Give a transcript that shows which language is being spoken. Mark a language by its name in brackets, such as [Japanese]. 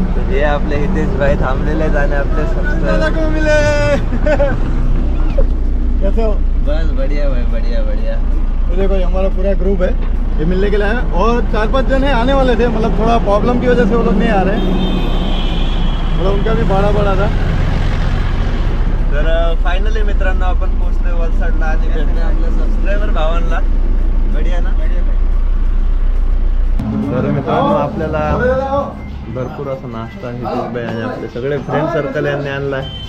[Marathi] हे आपले हितेश भाई थांबलेले आहेत आणि आपले सबस्क्राइबर मिले. [Hindi] कैसे हो? बस बढ़िया भाई, बढ़िया बढ़िया. देखो ये हमारा पूरा ग्रुप है, ये मिलने के लिए आए और 4-5 जन है आने वाले थे, मतलब थोड़ा प्रॉब्लम की वजह से वो लोग नहीं आ रहे, मतलब उनका भी भाड़ा बढ़ा था. [Marathi] तर फायनली मित्रांनो आपण पोहोचतोय वलसाडला आणि भेटतोय आपल्या सबस्क्रायबर भावांना. [Hindi] बढ़िया ना? [Marathi] तर मित्रांनो आपल्याला भरपूर असा नाश्ता हितेश भाई आणि आपले सगळे फ्रेंड सर्कल यांनी आणलाय.